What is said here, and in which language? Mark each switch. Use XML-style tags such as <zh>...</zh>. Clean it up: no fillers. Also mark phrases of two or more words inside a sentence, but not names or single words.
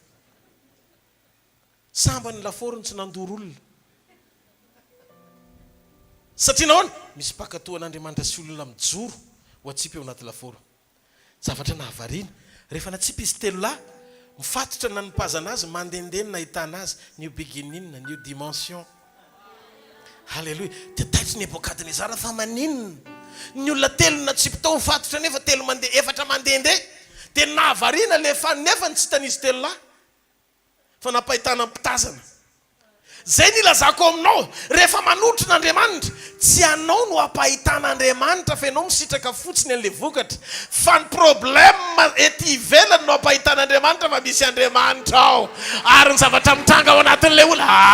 <mg>samba ny laforony tsy nandoro olona satria nahoana misy pakatoan'Andriamanitra sy olona mijoro ho atsipy eo anaty laforo zavatra nahavariana rehefa natsipy izy telo lahy mifatotra na nipazana azy mandendeny nahitana azy</mg> <en>new beginning</en> <mg>na</mg> <en>new dimension</en> <mg>halleluia te taitry Nebokadnezara fa maninona ny olona telo natsipy tao mifatotra nefa telo mandeha efatra mandende de nahavariana le fanefany tsy tanizy telo lahy fa napahitana mpitazana zay nilazako aminao rehefa manotrona n'Andriamanitra tsy anao no ampahitan'Andriamanitra fa ianao misitraka fotsiny an'le vokatra fa ny problème ety ivelany no ampahitan'Andriamanitra fa misy Andriamanitra ao ary ny zavatra mitranga ao anatin'le olona</mg>